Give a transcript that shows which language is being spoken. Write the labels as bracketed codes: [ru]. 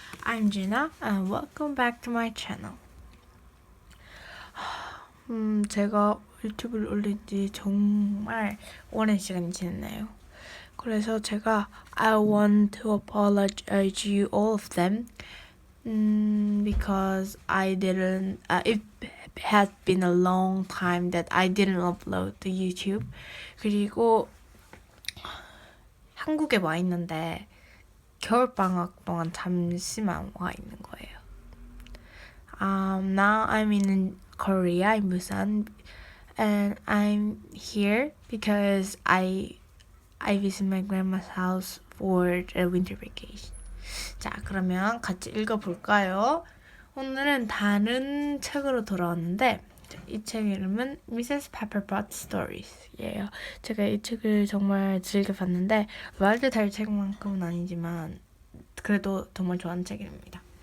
[en] Anna and welcome back to my channel. [ko] 제가 유튜브를 올린 지 정말 오랜 시간이 지났네요. 그래서 제가 [en] I want to apologize you all of them because I didn't it had been a long time that I didn't upload the YouTube. [ko] 그리고 한국에 와 있는데 겨울방학 동안 잠시만 와 있는 거예요. [en] Now I'm in Korea, in Busan, and I'm here because I visit my grandma's house for a winter vacation. [ko] 자, 그러면 같이 읽어볼까요? 오늘은 다른 책으로 돌아왔는데 이 책 이름은 Mrs.Pepperpot Stories예요. 제가 이 책을 정말 즐겨 봤는데 말도 달 책만큼은 아니지만 그래도 정말 좋아하는 책입니다.